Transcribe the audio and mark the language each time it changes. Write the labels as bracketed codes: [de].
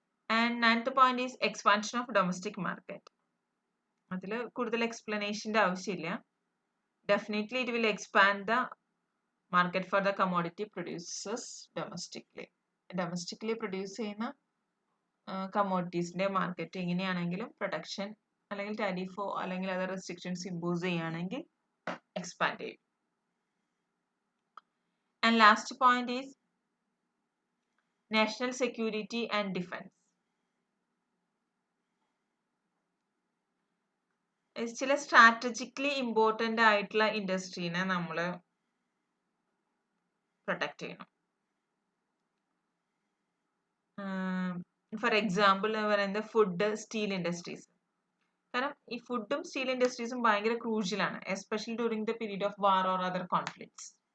[en] And ninth point is expansion of domestic market. [ml] അതിൽ കൂടുതൽ എക്സ്പ്ലനേഷൻ്റെ ആവശ്യമില്ല. [en] Definitely it will expand the market for the commodity producers domestically. Domestically produce [ml] ചെയ്യുന്ന കമ്മോഡിറ്റീസിന്റെ market എങ്ങനെയാണെങ്കിലും protection അല്ലെങ്കിൽ ടാരിഫോ അല്ലെങ്കിൽ other restrictions impose ചെയ്യുകയാണെങ്കിൽ expand ചെയ്യും. [en] And last point is national security and defense. [ml] ചില സ്ട്രാറ്റജിക്കലി ഇമ്പോർട്ടൻ്റ് ആയിട്ടുള്ള ഇൻഡസ്ട്രീനെ നമ്മൾ പ്രൊട്ടക്ട് ചെയ്യണം. ഫോർ എക്സാമ്പിൾ പറയുന്നത് ഫുഡ്, സ്റ്റീൽ ഇൻഡസ്ട്രീസ്. കാരണം ഈ ഫുഡും സ്റ്റീൽ ഇൻഡസ്ട്രീസും ഭയങ്കര ക്രൂഷ്യലാണ്, [en] Especially during the period of war or other conflicts.